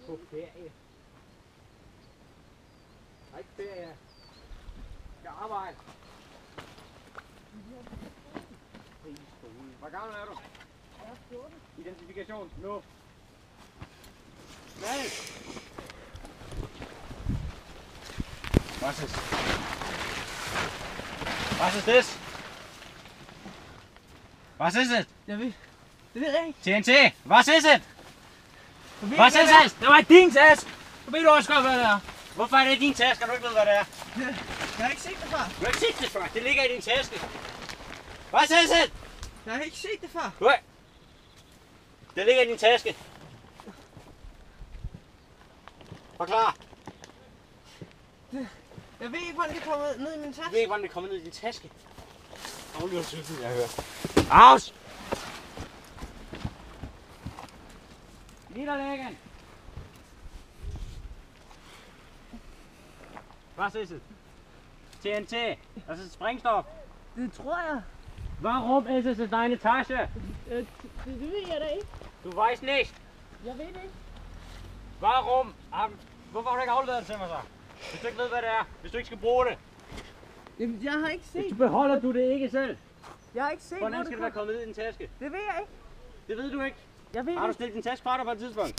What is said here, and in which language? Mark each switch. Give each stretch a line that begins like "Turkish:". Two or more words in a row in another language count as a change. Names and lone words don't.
Danish: På ferie. Der er ikke ferie. Skal arbejde. Fri skole. Hvor gammel er du? Jeg er 14. Identifikation. Nu. Hvad?
German: Was ist? Was ist das? Was ist es?
Danish: Jeg ved. Det ved jeg ikke.
German: TNT. Was ist es?
Danish: Du ved
German: Was
Danish: ikke,
German: ist es?
Danish: Det var din taske. Du ved du også godt, hvad det er. Hvorfor er det din taske, og du ikke ved, hvad det er? Jeg har ikke set det før. Du har ikke set det før. Det ligger i din taske. Was ist es? Jeg har ikke set det før. Nej. Det ligger i din taske. Forklar. Jeg ved ikke, hvordan det kommer ned i min Jeg taske. ved ikke, hvordan det kommer ned i din taske. Aflyder cyklen, jeg hører.
German: Aus! Niederlegen! Was ist es? TNT. Das ist Sprengstoff.
Danish: Det tror jeg.
German: Warum ist es in deine Tasche?
Danish: Det ved jeg da ikke.
German: Du weißt nicht.
Danish: Jeg ved det ikke.
German: Warum?
Danish: Hvorfor har du ikke afleveret det til mig så? Hvis du ikke ved, hvad det er. Hvis du ikke skal bruge det. Jamen, jeg har ikke set. Så beholder du det ikke selv. Jeg har ikke set, hvor Hvordan det skal det kom. være kommet ned i din taske? Det ved jeg ikke. Det ved du ikke. Jeg ved Har du det. stillet din taske fra dig på et tidspunkt?